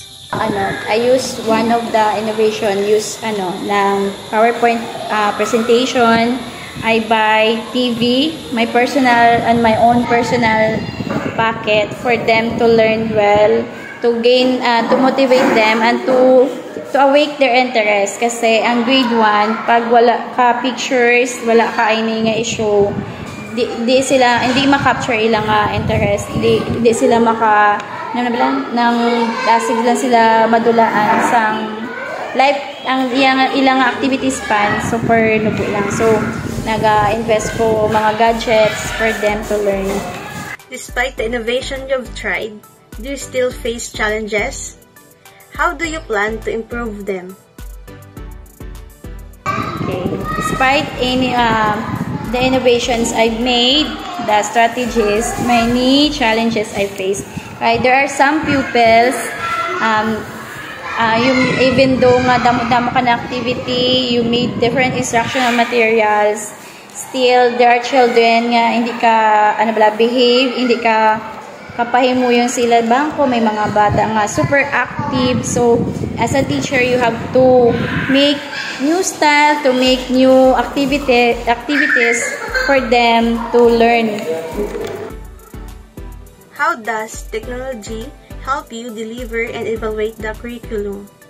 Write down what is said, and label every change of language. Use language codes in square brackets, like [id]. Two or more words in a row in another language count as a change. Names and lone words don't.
[en] I use one of the innovation, ng PowerPoint presentation. I buy TV, my own personal packet for them to learn well, to gain, to motivate them, and to awake their interest. [hil] Kasi ang grade 1, pag wala ka pictures, wala ka ini nga i-show, hindi ma-capture ilang interest, hindi sila dasig lang sila madulaan sang life, ang ilang activities span super nubo lang. So naga-invest ko mga gadgets [en] for them to learn. Despite the innovation you've tried, do you still face challenges? How do you plan to improve them? Okay, despite the innovations I've made, the strategies, many challenges I face. Right, there are some pupils, even though [hil] nga damo-damo ka na activity, [en] you made different instructional materials, still there are children [hil] nga hindi ka behave, hindi ka kapahimuyong sila bangko, may mga bata nga [en] super active. So as a teacher, you have to make new style, to make new activities for them to learn. How does technology help you deliver and evaluate the curriculum?